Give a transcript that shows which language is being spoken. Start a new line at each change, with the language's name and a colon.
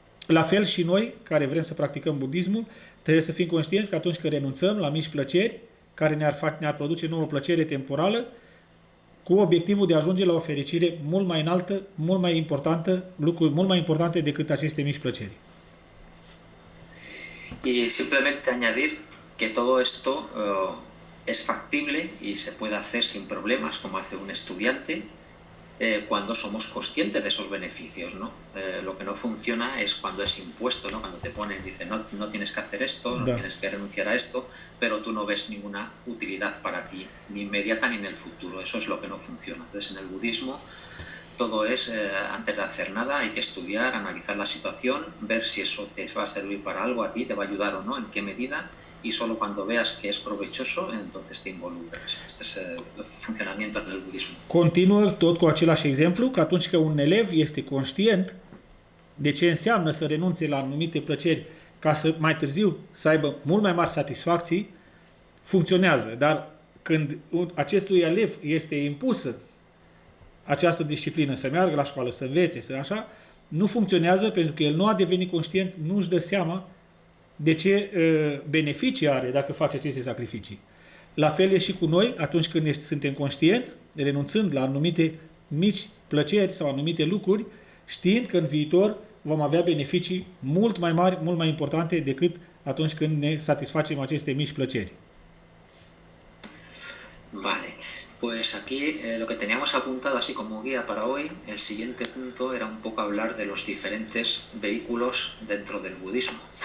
Romanian: La fel și noi, care vrem să practicăm budismul, trebuie să fim conștienți că atunci când renunțăm la mici plăceri, care ne-ar produce nouă plăcere temporală, cu obiectivul de a ajunge la o fericire mult mai înaltă, mult mai importantă, lucruri mult mai importante decât aceste mici plăceri.
Spanish: Y simplemente añadir que todo esto es factible y se puede hacer sin problemas, como hace un estudiante, cuando somos conscientes de esos beneficios, ¿no? Lo que no funciona es cuando es impuesto, ¿no? Cuando te ponen, dicen, no tienes que hacer esto, no tienes que renunciar a esto, pero tú no ves ninguna utilidad para ti, ni inmediata ni en el futuro. Eso es lo que no funciona. Entonces, en el budismo, todo es, antes de hacer nada, hay que estudiar, analizar la situación, ver si eso te va a servir para algo a ti, te va a ayudar o no, en qué medida, y solo cuando veas que es provechoso, entonces te involucras. Este es el funcionamiento del budismo.
Romanian: Continuă tot cu același exemplu, că atunci când un elev este conștient de ce înseamnă să renunțe la anumite plăceri ca să mai târziu să aibă mult mai mari satisfacții, funcționează. Dar când acestui elev este impusă această disciplină, să meargă la școală, să învețe, să așa, nu funcționează pentru că el nu a devenit conștient, nu își dă seama de ce beneficii are dacă face aceste sacrificii. La fel e și cu noi, atunci când suntem conștienți, renunțând la anumite mici plăceri sau anumite lucruri, știind că în viitor vom avea beneficii mult mai mari, mult mai importante decât atunci când ne satisfacem aceste mici plăceri.
Spanish: Vale, pues aquí lo que teníamos apuntado así como guía para hoy, el siguiente punto era un poco hablar de los diferentes vehículos dentro del budismo.